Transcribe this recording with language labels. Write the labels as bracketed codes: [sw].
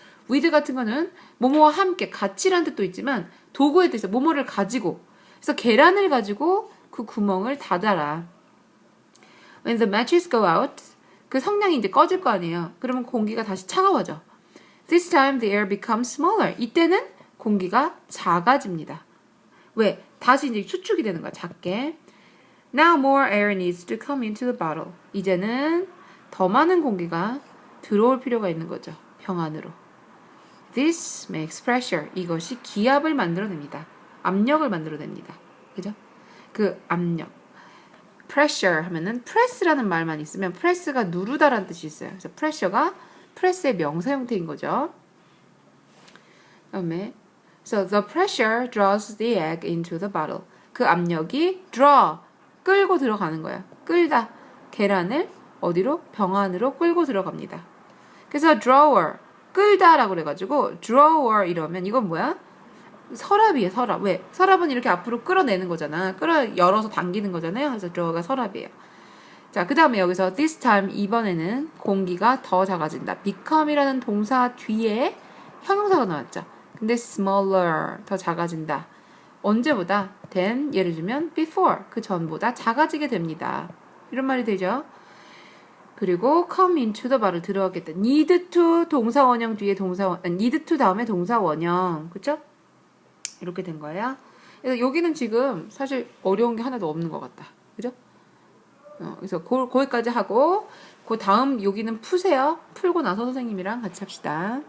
[ko] with 같은 거는 뭐뭐와 함께 같이란 뜻도 있지만 도구에 대해서 뭐뭐를 가지고 그래서 계란을 가지고 그 구멍을 닫아라. [en] When the matches go out [ko] 그 성냥이 이제 꺼질 거 아니에요. 그러면 공기가 다시 차가워져. [en] This time the air becomes smaller. [ko] 이때는 공기가 작아집니다. 왜? 다시 이제 수축이 되는 거야. 작게. [en] Now more air needs to come into the bottle. [ko] 이제는 더 많은 공기가 들어올 필요가 있는 거죠. 병 안으로. [en] This makes pressure. [ko] 이것이 기압을 만들어냅니다. 압력을 만들어냅니다. 그죠? 그 압력. pressure 하면은 press라는 말만 있으면 press가 누르다라는 뜻이 있어요. 그래서 pressure가 press의 명사 형태인 거죠. [en] 그다음에 So the pressure draws the egg into the bottle. [ko] 그 압력이 draw, 끌고 들어가는 거야. 끌다. 계란을 어디로? 병 안으로 끌고 들어갑니다. 그래서 drawer, 끌다라고 그래가지고 drawer 이러면 이건 뭐야? 서랍이에요, 서랍. 왜? 서랍은 이렇게 앞으로 끌어내는 거잖아. 열어서 당기는 거잖아요. 그래서 drawer가 서랍이에요. 자, 그 다음에 여기서 [en] this time [ko] 이번에는 공기가 더 작아진다. become이라는 동사 뒤에 형용사가 나왔죠. 근데 smaller, 더 작아진다. 언제보다 than, 예를 들면 before, 그 전보다 작아지게 됩니다. 이런 말이 되죠. 그리고 [en] come into the bar [ko] 를 들어가겠다. need to 동사 원형 뒤에 need to 다음에 동사 원형. 그쵸? 이렇게 된 거예요. 그래서 여기는 지금 사실 어려운 게 하나도 없는 것 같다. 그죠? 그래서 거기까지 하고 그 다음 여기는 푸세요. 풀고 나서 선생님이랑 같이 합시다.